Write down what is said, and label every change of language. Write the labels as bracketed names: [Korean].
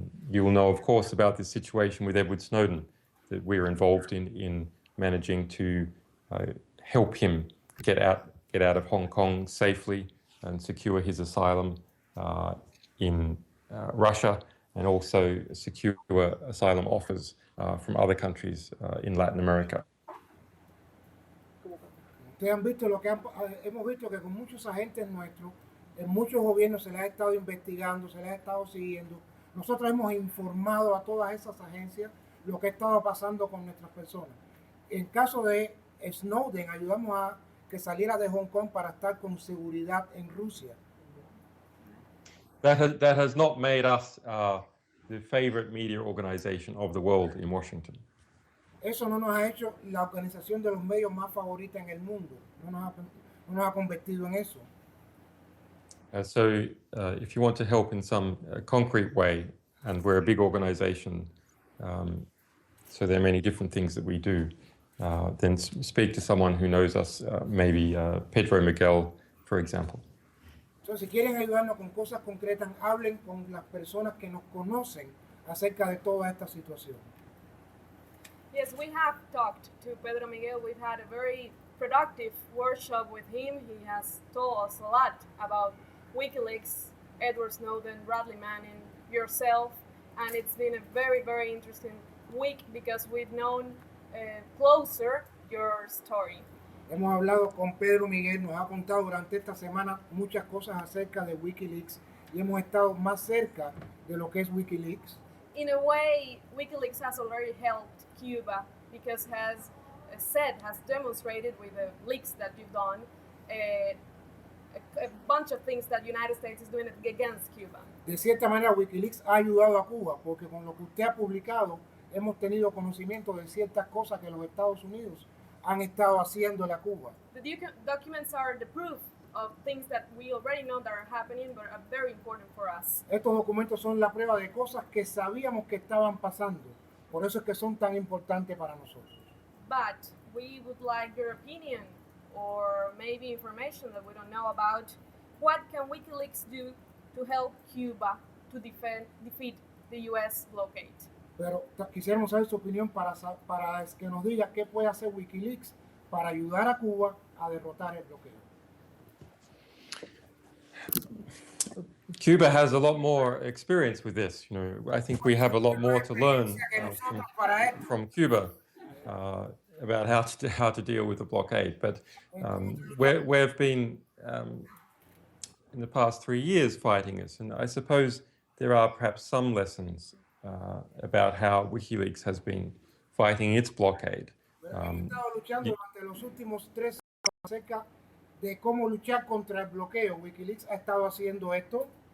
[English] You will know, of course, about this situation with Edward Snowden that we're involved in managing to help him get out of Hong Kong safely and secure his asylum in Russia, and also secure asylum offers from other countries in Latin America. [Spanish] Ustedes han visto lo que hemos visto que con muchos agentes nuestros, en muchos gobiernos se les ha estado investigando, se les ha estado siguiendo. Nosotros hemos informado a todas esas agencias lo que ha estado pasando con nuestras personas. En caso de Snowden, ayudamos a que saliera de Hong Kong para estar con seguridad en Rusia. [English] That has not made us the favorite media organization of the world in Washington. [Spanish] Eso no nos ha hecho la organización de los medios más favorita en el mundo. No nos ha convertido en eso. [English] So if you want to help in some concrete way, and we're a big organization, so there are many different things that we do, then speak to someone who knows us, maybe Pedro Miguel, for example. [Spanish] Entonces, si quieren ayudarnos con cosas concretas, hablen con las personas que nos conocen acerca de toda esta situación. [English] Yes, we have talked to Pedro Miguel. We've had a very productive workshop with him. He has told us a lot about WikiLeaks, Edward Snowden, Bradley Manning, yourself, and it's been a very, very interesting week because we've known closer your story. [Spanish] Hemos hablado con Pedro Miguel, nos ha contado durante esta semana muchas cosas acerca de WikiLeaks y hemos estado más cerca de lo que es WikiLeaks. [English] In a way, WikiLeaks has already helped Cuba because has demonstrated with the leaks that you've done a bunch of things that the United States is doing against Cuba. [Spanish] De cierta manera, WikiLeaks ha ayudado a Cuba porque con lo que usted ha publicado hemos tenido conocimiento de ciertas cosas que los Estados Unidos han estado haciéndole a Cuba. [English] The documents are the proof of things that we already know that are happening but are very important for us. [Spanish] Estos documentos son la prueba de cosas que sabíamos que estaban pasando. Por eso es que son tan importantes para nosotros. [English] But we would like your opinion or maybe information that we don't know about. What can WikiLeaks do to help Cuba to defeat the U.S. blockade? [Spanish] Pero quisiéramos saber su opinión para que nos diga qué puede hacer WikiLeaks para ayudar a Cuba a derrotar el bloqueo. [English] Cuba has a lot more experience with this. You know, I think we have a lot more to learn from Cuba. about how to deal with the blockade, but we've been in the past 3 years fighting this, and I suppose there are perhaps some lessons about how Wikileaks has been fighting its blockade. [Spanish] Hemos estado luchando durante los últimos 3 años acerca de cómo luchar contra el bloqueo. Wikileaks ha estado haciendo esto.